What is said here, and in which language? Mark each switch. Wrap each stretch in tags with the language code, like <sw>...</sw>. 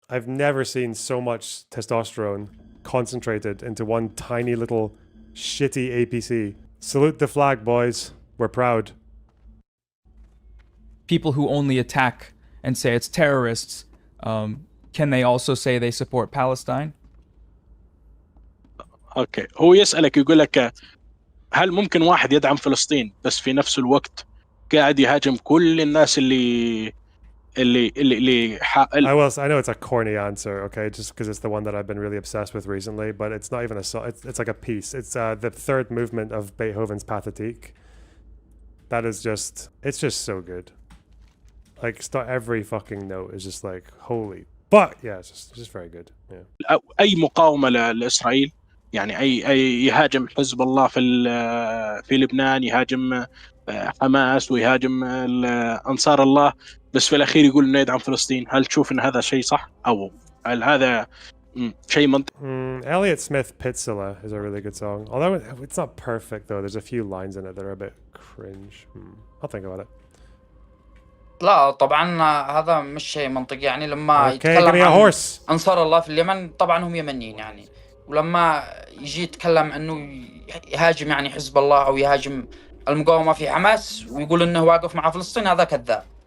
<en>I've never seen so much testosterone concentrated into one tiny little shitty APC. Salute the flag, boys. We're proud. People who only attack and say it's terrorists, can they also say they support Palestine?</en> <ar>اوكي هو يسألك يقول لك هل ممكن واحد يدعم فلسطين بس في نفس الوقت قاعد يهاجم كل الناس اللي</ar> <en>I know it's a corny answer, okay, just because it's the one that I've been really obsessed with recently, but it's not even a song. It's like a piece. It's the third movement of Beethoven's Pathétique. That is just, it's just so good. Like every fucking note is just like holy fuck. Yeah, it's just very good. Yeah.</en> <ar>أي مقاومة لإسرائيل يعني أي يهاجم حزب الله في لبنان، يهاجم حماس ويهاجم أنصار الله، بس في الأخير يقول إنه يدعم فلسطين. هل تشوف إن هذا شيء صح أو هل هذا شيء منطقي؟</ar> <en>Elliott Smith Pitzilla is a really good song. Although it's not perfect though. There's a few lines in it that are a bit cringe. I'll think about it.</en> <ar>لا طبعا هذا مش شيء منطقي، يعني لما يتكلم عن أنصار الله في اليمن طبعا هم يمنيين يعني، ولما يجي يتكلم انه يهاجم يعني حزب الله او يهاجم المقاومة في حماس ويقول انه واقف مع فلسطين، هذا كذاب.</ar>